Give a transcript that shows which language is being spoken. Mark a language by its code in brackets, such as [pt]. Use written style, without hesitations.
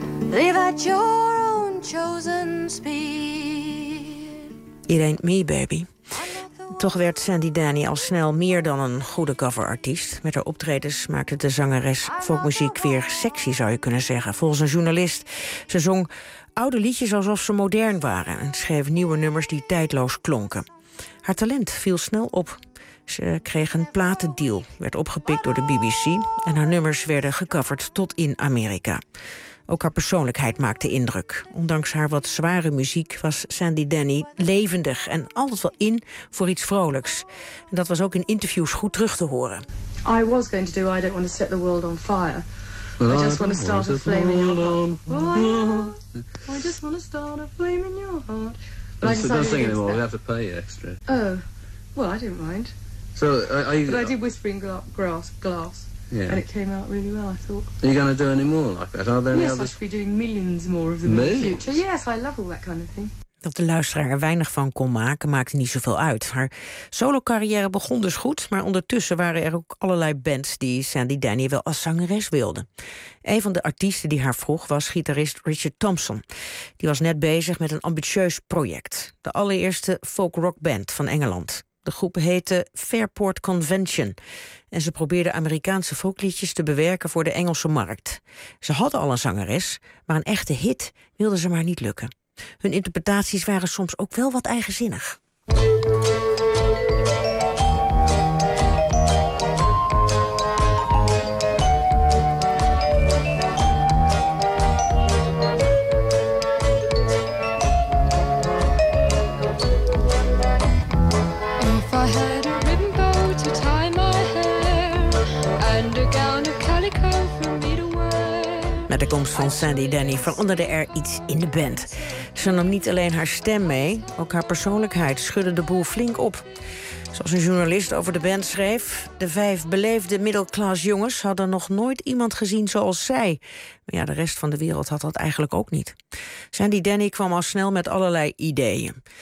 [en] Live at your own chosen speed. It ain't me, baby. [nl] Toch werd Sandy Denny al snel meer dan een goede coverartiest. Met haar optredens maakte de zangeres folkmuziek weer sexy, zou je kunnen zeggen. Volgens een journalist. Ze zong oude liedjes alsof ze modern waren. En schreef nieuwe nummers die tijdloos klonken. Haar talent viel snel op. Ze kreeg een platendeal, werd opgepikt door de BBC. En haar nummers werden gecoverd tot in Amerika. Ook haar persoonlijkheid maakte indruk. Ondanks haar wat zware muziek was Sandy Denny levendig en altijd wel in voor iets vrolijks. En dat was ook in interviews goed terug te horen. [en] I was going to do I Don't Want to Set the World on Fire. I just want to start a flaming your heart. I just want to start a flaming your heart. That's the best thing anymore. We have to pay extra. Oh, well, I didn't mind. So are you, but I did Whispering Glass, yeah. And it came out really well, I thought. Are you going to do any more like that? Are there any others? I should be doing millions more of them millions? In the future. Yes, I love all that kind of thing. [nl] Dat de luisteraar er weinig van kon maken, maakte niet zoveel uit. Haar solo-carrière begon dus goed, maar ondertussen waren er ook allerlei bands die Sandy Denny wel als zangeres wilden. Een van de artiesten die haar vroeg was gitarist Richard Thompson. Die was net bezig met een ambitieus project. De allereerste folk-rock band van Engeland. De groep heette Fairport Convention. En ze probeerden Amerikaanse folkliedjes te bewerken voor de Engelse markt. Ze hadden al een zangeres, maar een echte hit wilde ze maar niet lukken. Hun interpretaties waren soms ook wel wat eigenzinnig. [en] If I had a ribbon bow to tie my hair and a gown of calico for me to wear. [nl] Met de komst van Sandy Denny veranderde er iets in de band. Ze nam niet alleen haar stem mee, ook haar persoonlijkheid schudde de boel flink op. Zoals een journalist over de band schreef: de vijf beleefde middelklas jongens hadden nog nooit iemand gezien zoals zij. Maar ja, de rest van de wereld had dat eigenlijk ook niet. Sandy Denny kwam al snel met allerlei ideeën.